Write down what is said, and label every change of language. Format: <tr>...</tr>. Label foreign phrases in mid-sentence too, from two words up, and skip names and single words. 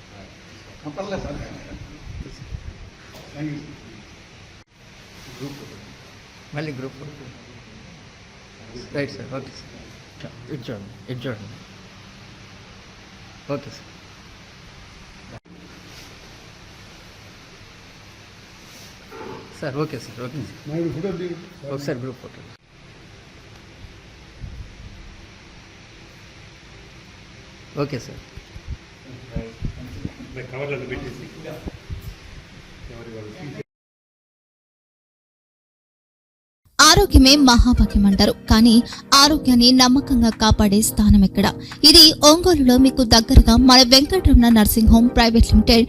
<en>malli group right sir okay sir it okay sir sir okay sir okay sir group photo okay sir</en> <te>ఆరోగ్యమే మహాభాగ్యం అంటారు. కానీ ఆరోగ్యాన్ని నమ్మకంగా కాపాడే స్థానం ఎక్కడ? ఇది ఒంగోలులో మీకు దగ్గరగా మన వెంకటరమణ నర్సింగ్ హోమ్ ప్రైవేట్ లిమిటెడ్.</te>